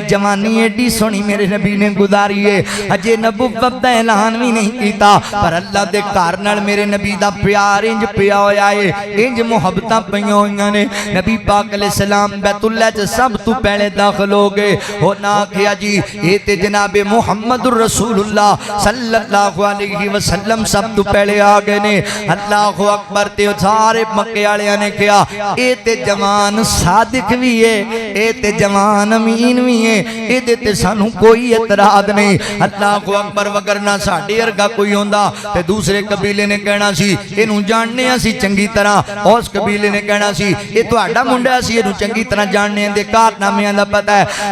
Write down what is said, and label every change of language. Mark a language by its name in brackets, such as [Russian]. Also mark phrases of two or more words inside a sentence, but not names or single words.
[Punjabi] جوانی ایڈی سوہنی میرے نبی نے گزاری ہے، اجے نبوت دا اعلان بھی نہیں کیتا، پر اللہ دے گھر نال میرے نبی دا پیار انج پیا ہویا ہے، انج محبتاں پئیاں ہوئیاں نے. نبی پاک [Arabic] عليه السلام [Punjabi] بیت اللہ چ سب تو پہلے داخل ہو گئے. ہو نا آکھیا جی یہ تے جنابے محمد رسول اللہ [Arabic] صلى الله عليه وسلم [Punjabi] سب تو پہلے آ گئے نے. [Arabic] الله أكبر [Punjabi] تے سارے مکے والیاں نے کہا یہ تے جوان صادق بھی ہے، یہ تے جوان امین بھی ہے، ایہدے تے سانوں کوئی اعتراض نہیں. [Arabic] الله أكبر [Punjabi] وگرنہ ساڈے ورگا کوئی ہوندا تے دوسرے قبیلے نے کہنا سی ایہنوں جاننے اسی چنگی طرح، اس قبیلے نے کہنا سی یہ تہاڈا منڈا اسی ایہنوں چنگی طرح جاننے دے کارنامیاں دا پتہ ہے.